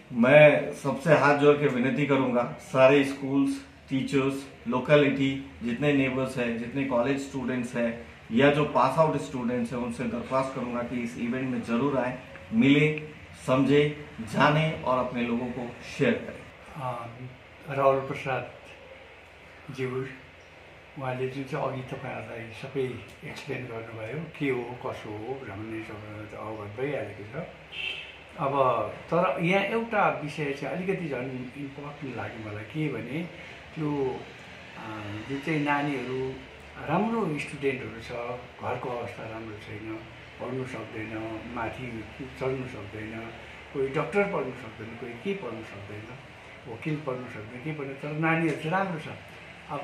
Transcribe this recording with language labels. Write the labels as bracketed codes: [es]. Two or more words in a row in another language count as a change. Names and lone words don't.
[hi] मैं सबसे हाथ जोड़ के विनती करूंगा, सारे [en] schools, teachers, locality, [hi] जितने नेबर्स है, जितने [en] college students [hi] है या जो [en] pass out students [hi] हैं, उनसे दरख्वास्त करूंगा कि इस इवेंट में जरूर आए, मिले, समझे, जाने और अपने लोगों को शेयर करें। [ne] राहुल प्रसाद ज्यू उहाँले जुन चाहिँ अघि तपाईँहरूलाई सबै एक्सप्लेन गर्नुभयो के हो कसो हो भन्ने सबैलाई त अवगत भइहालेको छ। अब तर यहाँ एउटा विषय चाहिँ अलिकति झन् इम्पोर्टेन्ट लाग्यो मलाई, के भने त्यो जुन चाहिँ नानीहरू राम्रो स्टुडेन्टहरू छ, घरको अवस्था राम्रो छैन, पढ्नु सक्दैन, माथि चढ्नु सक्दैन, कोही डक्टर पढ्नु सक्दैन, कोही के पढ्नु सक्दैन, वकिल पढ्नु सक्दैन, के पढ्नु, तर नानीहरू चाहिँ राम्रो छ।